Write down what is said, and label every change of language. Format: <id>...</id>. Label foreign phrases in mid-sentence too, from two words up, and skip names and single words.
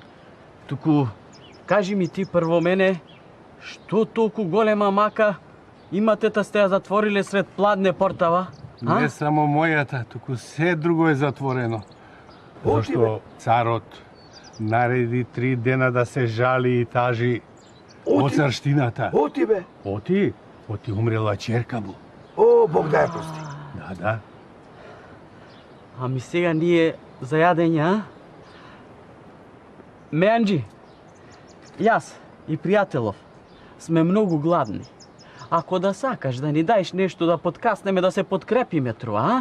<mk>Туку, кажи ми ти прво мене, што толку голема мака имате та сте ја затвориле сред пладне портава? А? Не само мојата, туку се друго е затворено. Зашто царот нареди 3 дена да се жали и тажи о царштината. Оти бе. Оти умрела черка му. О, Бог да је пусти. Да. Ами сега ние за јадење, а? Меанџи, јас и пријателов сме многу гладни. Ако да сакаш да ни даеш нешто да подкаснеме, да се подкрепиме, труа, а?</mk>